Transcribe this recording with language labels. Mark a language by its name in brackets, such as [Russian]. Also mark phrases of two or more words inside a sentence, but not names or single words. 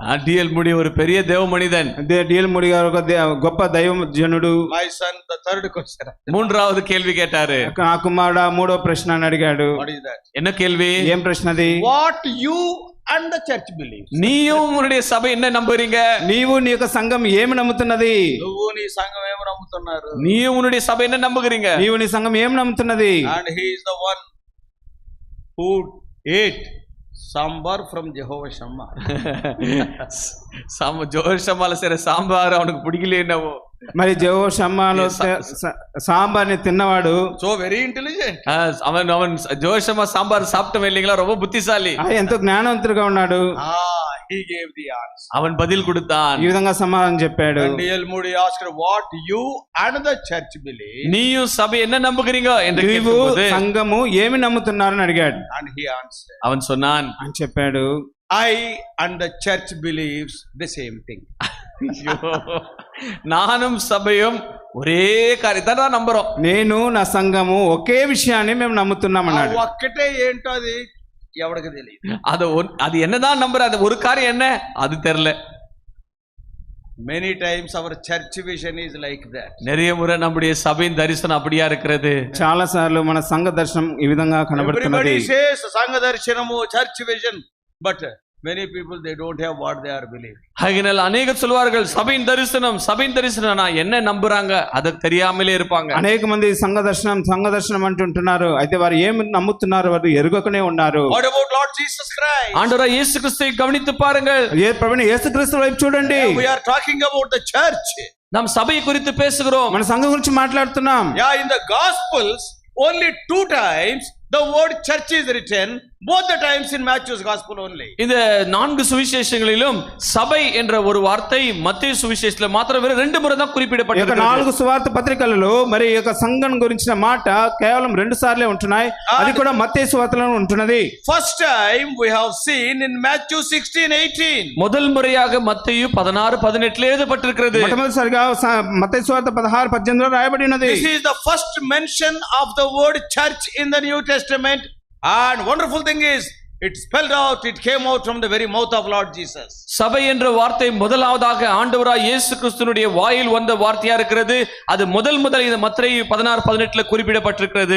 [Tamil] D.L. Moody ஒரு பெரிய தேவ மனிதன். [Telugu] D.L. Moody గారు ఒక గొప్ప దైవ జనుడు. [English] My son, the third question. [Tamil] மூன்றாவது கேள்வி கேட்டாரு. [Telugu] నా కుమారుడా మూడో ప్రశ్న అడిగాడు. [English] What is that? [Tamil] என்ன கேள்வி? [Telugu] ఏం ప్రశ్నది? [English] What you and the church believes. [Tamil] நீயும் உன்னுடைய சபை என்ன நம்புறீங்க? [Telugu] నీవు నీ యొక్క సంఘం ఏమి నమ్ముతున్నది? నువ్వు నీ సంఘం ఏమి నమ్ముతున్నారు? [Tamil] நீயும் உன்னுடைய சபை என்ன நம்புகிறீங்க? [Telugu] నీవు నీ సంఘం ఏం నమ్ముతున్నది? [English] And he is the one who ate sambar from Jehovah Shammah. [Tamil] ஜோஹர் ஷம்மால செய்ற சாம்பார் அவனுக்கு பிடிக்கலையேனவோ. [Telugu] మరి జెహోవా షమ్మాలో సాంబార్ని తిన్నవాడు. [English] so very intelligent. [Tamil] அவன் ஜோஹர் ஷம்மா சாம்பார் சாப்பிட்டவன் இல்லைங்களா, ரொம்ப புத்திசாலி. [Telugu] ఎంతో జ్ఞానవంతుడుగా ఉన్నాడు. [English] He gave the answer. [Tamil] அவன் பதில் கொடுத்தான். [Telugu] ఈ విధంగా సమాధానం చెప్పాడు. [English] D.L. Moody asked, what you and the church believe. [Tamil] நீயும் சபை என்ன நம்புகிறீங்க என்று கேட்டபோது [Telugu] సంఘము ఏమి నమ్ముతున్నారని అడిగాడు. [English] And he answered. [Tamil] அவன் சொன்னான், [Telugu] అని చెప్పాడు, [English] I and the church believes the same thing. [Tamil] நானும் சபையும் ఒరే కార్యத்தை தான் நம்புறோம். [Telugu] నేను నా సంఘము ఒకే విషయాన్ని మేము నమ్ముతున్నామన్నాడు. ఒక్కటే ఏంటో అది ఎవరికి తెలియదు. [Tamil] அது என்னதான் நம்புற, அது ஒரு காரியம் என்ன அது தெரியல. [English] Many times our church vision is like that. [Tamil] நிறைய முறை நம்முடைய சபையின் தரிசனம் அப்படியா இருக்கிறது. [Telugu] చాలా సార్లు మన సంఘ దర్శనం ఈ విధంగా కనబడుతున్నది. [English] Everybody says [Telugu] సంఘ దర్శనము, [English] church vision, but many people they don't have what they are believing. [Tamil] ஆகையினால் அநேகர் சொல்வார்கள் சபையின் தரிசனம் நான் என்ன நம்புறாங்க அது தெரியாமலே இருப்பாங்க. [Telugu] అనేక మంది సంఘ దర్శనం అంటుంటున్నారు, అయితే వారు ఏమి నమ్ముతున్నారు వారు ఎరుగకనే ఉన్నారు. [English] What about Lord Jesus Christ? [Tamil] ஆண்டவராகிய இயேசு கிறிஸ்துவை கவனித்து பாருங்கள். [Telugu] ప్రభువైన యేసుక్రీస్తు వైపు చూడండి. [English] We are talking about the church. [Tamil] நாம் சபை குறித்து பேசுகிறோம், [Telugu] మన సంఘం గురించి మాట్లాడుతున్నాం. [English] Yeah, in the Gospels only 2 times the word church is written, both the times in Matthew's gospel only. [Tamil] இந்த 4 சுவிசேஷங்களிலும் சபை என்ற ஒரு வார்த்தை மத்தேயு சுவிசேஷத்துல மாத்திரம் 2 முறை தான் குறிப்பிடப்பட்டிருக்கிறது. [Telugu] 4 సువార్త పత్రికలలో మరి ఈ యొక్క సంఘం గురించిన మాట కేవలం 2 సార్లే ఉంటున్నాయి, అది కూడా మత్తయి సువార్తలో ఉంటున్నది. [English] First time we have seen in Matthew 16:18. [Tamil] முதல் முறையாக மத்தேயு 16:18 எழுதப்பட்டிருக்கிறது. [Telugu] మొట్టమొదటిసారిగా మత్తయి సువార్త 16:18లో రాయబడి ఉన్నది. [English] This is the first mention of the word church in the New Testament, and wonderful thing is it spelled out, it came out from the very mouth of Lord Jesus. [Tamil] சபை என்ற வார்த்தை முதலாவதாக ஆண்டவராய் இயேசு கிறிஸ்துவினுடைய வாயில் வந்த வார்த்தையா இருக்கிறது. அது முதல் இந்த மத்தேயு 16:18 குறிப்பிடப்பட்டிருக்கிறது.